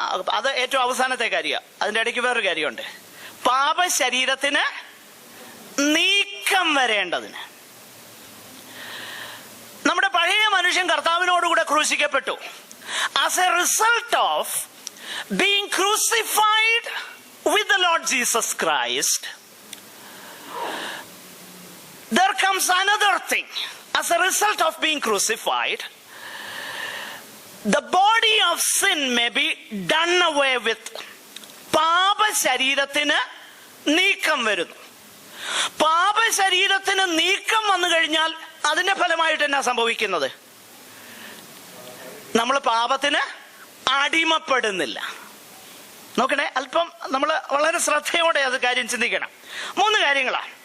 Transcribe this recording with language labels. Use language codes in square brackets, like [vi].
[ml] അത് ഏറ്റവും അവസാനത്തെ കാര്യമാണ്. അതിന്റെ ഇടയ്ക്ക് വേറൊരു കാര്യമുണ്ട്. പാപശരീരത്തിന് നീക്കം വരേണ്ടതിന്. നമ്മുടെ പഴയ മനുഷ്യൻ കർത്താവിനോടുകൂടെ ക്രൂശിക്കപ്പെട്ടു. [en] As a result of being crucified with the Lord Jesus Christ, there comes another thing. As a result of being crucified, the body of sin may be done away with. [ml] പാപശരീരത്തിന് നീക്കം വരുന്നു. പാപശരീരത്തിന് നീക്കം വന്നു കഴിഞ്ഞാൽ അതിന്റെ ഫലമായിട്ട് എന്നാ സംഭവിക്കുന്നത്? നമ്മൾ പാപത്തിന് അടിമപ്പെടുന്നില്ല. നോക്കണേ, അല്പം നമ്മൾ വളരെ ശ്രദ്ധയോടെ അത് കാര്യം ചിന്തിക്കണം. 3 കാര്യങ്ങളാണ്.